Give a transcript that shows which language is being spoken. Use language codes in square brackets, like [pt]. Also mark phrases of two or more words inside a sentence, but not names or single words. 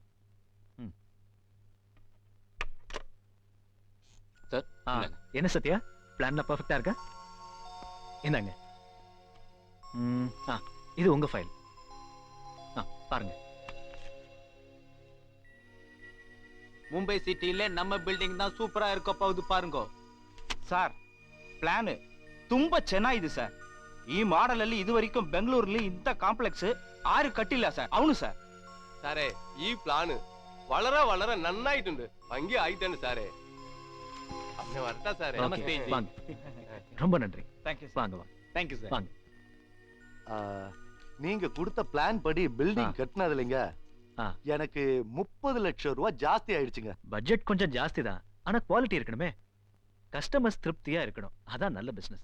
[ta] சார் என்ன சத்யா, பிளான்ல பெர்ஃபெக்ட்டா இருக்கா? இந்தாங்க. இது உங்க ஃபைல். பாருங்க. மும்பை சிட்டில நம்ம ಬಿಲ್ಡಿಂಗ್ தான் சூப்பரா இருக்க போகுது பாருங்க. [kn] ಸರ್ ಪ್ಲಾನ್ ತುಂಬಾ ಚೆನ್ನಾಗಿದೆ ಸರ್. ಈ ಮಾಡೆಲ್ ಅಲ್ಲಿ ಇದುವರೆಗೂ ಬೆಂಗಳೂರಲ್ಲಿ ಇಂತ ಕಾಂಪ್ಲೆಕ್ಸ್ ಆರು ಕಟ್ಟಿಲ್ಲ ಸರ್. [te] అవును ಸರ್. [ml] സാറേ ഈ പ്ലാന് വളരെ വളരെ നന്നായിട്ടുണ്ട്. ഭംഗി ആയിട്ടുണ്ട് സാറേ. അപ്പനെ വരട്ടാ സാറേ. [ta] நமஸ்தே. ரொம்ப நன்றி. [en] thank you. [ta] வாங்க வாங்க. [en] thank you sir. [ta] வாங்க. நீங்க கொடுத்த பிளான் படி பில்டிங் கட்டினதுலங்க எனக்கு 30 லட்சம் ரூபாய் ஜாஸ்தி ஆயிடுச்சுங்க. பட்ஜெட் கொஞ்சம் ஜாஸ்தி தான், ஆனா குவாலிட்டி இருக்கணுமே. கஸ்டமர்ஸ் திருப்தியா இருக்கணும், அதான் நல்ல பிசினஸ்.